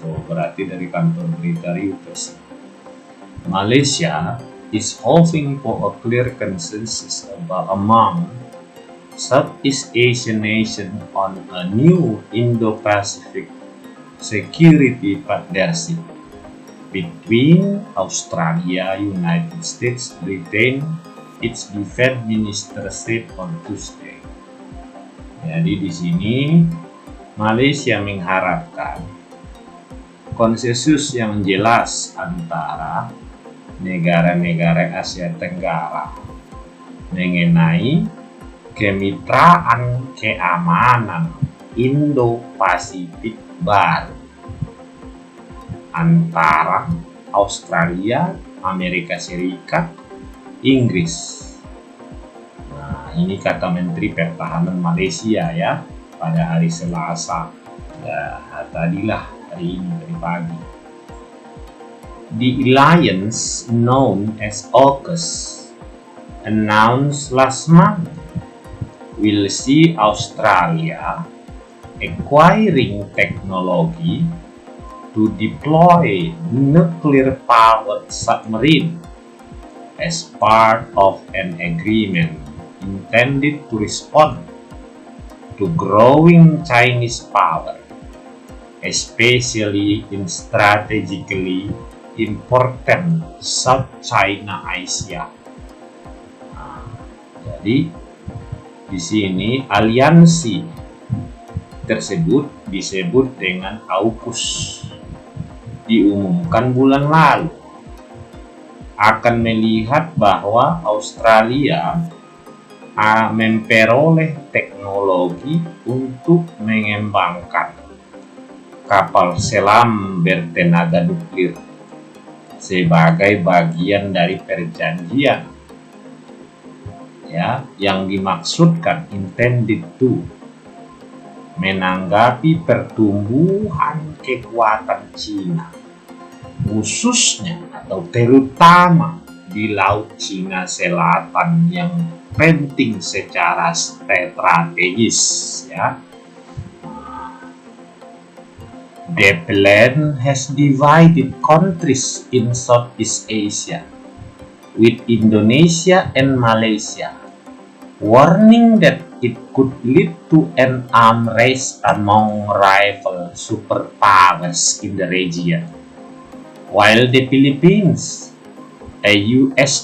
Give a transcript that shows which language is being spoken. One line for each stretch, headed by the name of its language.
Indonesian: Berarti dari kantor berita Reuters.
English: Malaysia is hoping for a clear consensus among Southeast Asian nations on a new Indo-Pacific security partnership between Australia, United States, Britain, its defense minister said on Tuesday.
Indonesian: Jadi di sini Malaysia mengharapkan konsensus yang jelas antara negara-negara Asia Tenggara mengenai kemitraan keamanan Indo-Pasifik baru antara Australia, Amerika Serikat, Inggris. Nah, ini kata Menteri Pertahanan Malaysia ya pada hari Selasa. Ya, tadilah hari ini dari pagi.
English: The alliance known as AUKUS announced last month will see Australia acquiring technology to deploy nuclear-powered submarine as part of an agreement intended to respond to growing Chinese power, especially in strategically important South China Asia.
Indonesian: Nah, jadi di sini aliansi tersebut disebut dengan AUKUS. Diumumkan bulan lalu akan melihat bahwa Australia memperoleh teknologi untuk mengembangkan kapal selam bertenaga nuklir sebagai bagian dari perjanjian ya yang dimaksudkan
English: intended to
Indonesian: menanggapi pertumbuhan kekuatan Cina, khususnya atau terutama di Laut Cina Selatan yang penting secara strategis ya.
English: The plan has divided countries in Southeast Asia, with Indonesia and Malaysia warning that it could lead to an arms race among rival superpowers in the region, while the Philippines, a U.S.